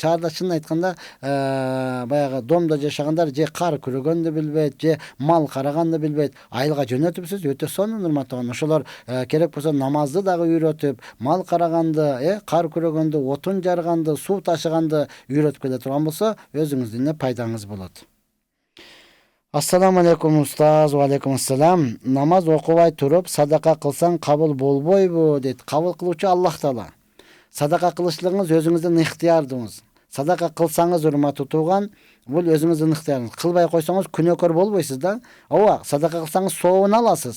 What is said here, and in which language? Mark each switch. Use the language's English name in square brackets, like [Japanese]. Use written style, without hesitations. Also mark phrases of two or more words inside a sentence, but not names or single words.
[Kyrgyz] Шаарда чын айтканда, баягы домдо жашагандар же кар күрөгөндү билбейт, же мал караганды билбейт. Айылга жөнөтүпсүз, өтө сонун урматтуу тууган. Ошолор керек болсо намазды дагы үйрөтүп, мал караганды, кар күрөгөндү, отун жарганды, суу ташыганды үйрөтүп келе турган болсо, өзүңүздүн эле пайдаңыз болот. [Arabic] السلام عليكم أستاذ، وعليكم السلام. [Kyrgyz] Намаз окубай туруп садака кылсаң кабыл болбойбу дейт. Кабыл кылуучу Аллах Таала. Садака кылышлыгыңыз өзүңүздүн ыктыярыңыз. Садака кылсаңыз урматтуу тууган, бул өзүңүздүн ыктыярыңыз. Кылбай койсоңуз күнөөкөр болбойсуз да. Ооба, садака кылсаңыз сообун аласыз.